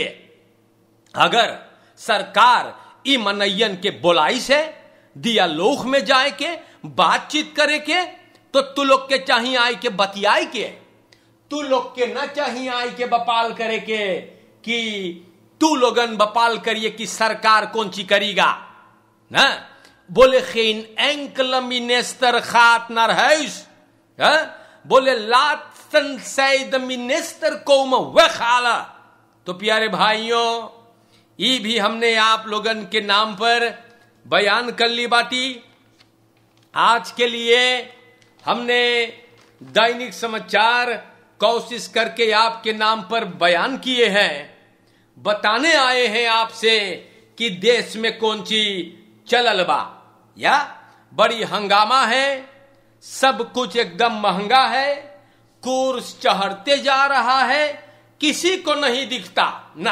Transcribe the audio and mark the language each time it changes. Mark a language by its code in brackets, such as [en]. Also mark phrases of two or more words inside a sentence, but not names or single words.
[hns] अगर सरकार ई मनयन के बोलाई से दिया लोक में जाए के बातचीत करे के, तो तू लोग के चाहिए आए के बतियाए के, तू लोग के ना चाहिए आए के बपाल करे के कि तू लोगन बपाल करिए कि सरकार कौन ची करेगा ना। [nl] बोले geen enkele minister gaat naar huis। बोले laten zij de minister komen weghalen। [hns] तो प्यारे भाइयों, ये भी हमने आप लोगन के नाम पर बयान कर ली बाटी। आज के लिए हमने दैनिक समाचार कोशिश करके आपके नाम पर बयान किए हैं, बताने आए हैं आपसे कि देश में कौन सी चलल बा या बड़ी हंगामा है, सब कुछ एकदम महंगा है, कोर्स चढ़ते जा रहा है, किसी को नहीं दिखता ना।